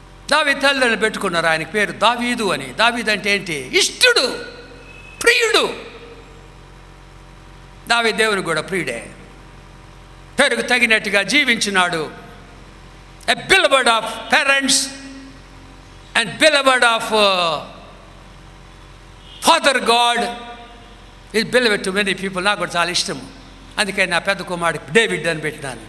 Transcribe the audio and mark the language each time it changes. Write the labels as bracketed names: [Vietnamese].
[Telugu] దావీదు తల్లిదండ్రులు పెట్టుకున్నారు ఆయనకి పేరు దావీదు అని. దావీదు అంటే ఏంటి? ఇష్టుడు, ప్రియుడు. దావీదు దేవునికి కూడా ప్రియుడే. పేరుకు తగినట్టుగా జీవించినాడు. [English] a beloved of parents and beloved of Father God is beloved to many people. [Telugu] నాకు కూడా చాలా ఇష్టం. అందుకే నా పెద్ద కుమారుడు డేవిడ్ అని పెట్టినాను.